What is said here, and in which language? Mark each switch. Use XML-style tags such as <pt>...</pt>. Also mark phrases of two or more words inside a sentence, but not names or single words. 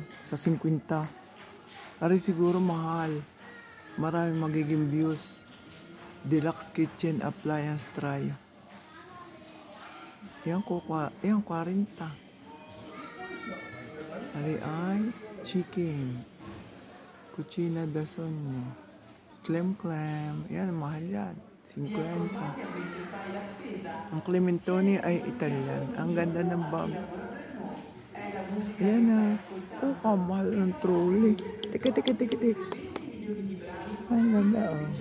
<tl>Sa 50. Ari siguro mahal. Marami magiging views.</tl> <en>Deluxe kitchen appliance tray.</en> <tl>Yan, 40. Ari ay chicken.</tl> <it>Cucina da sogno. Clem.</it> <tl>Yan, mahal yan. 50. Ang Clementoni ay Italian. Ang ganda ng bag. Yan na. Oh, kamahal ng trolley. Tik. Ang ganda, oh.</tl>